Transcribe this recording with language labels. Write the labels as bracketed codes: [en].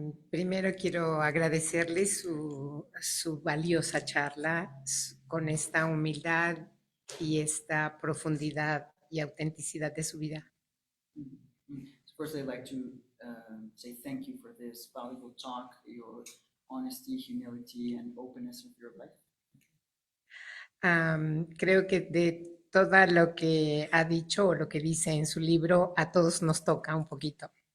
[es] Primero quiero agradecerle su valiosa charla con esta humildad y esta profundidad y autenticidad de su vida. [en] First, I'd like to say thank you for this valuable talk, your honesty, humility, and openness of your life. [es] Creo que de todo lo que ha dicho o lo que dice en su libro, a todos nos toca un poquito.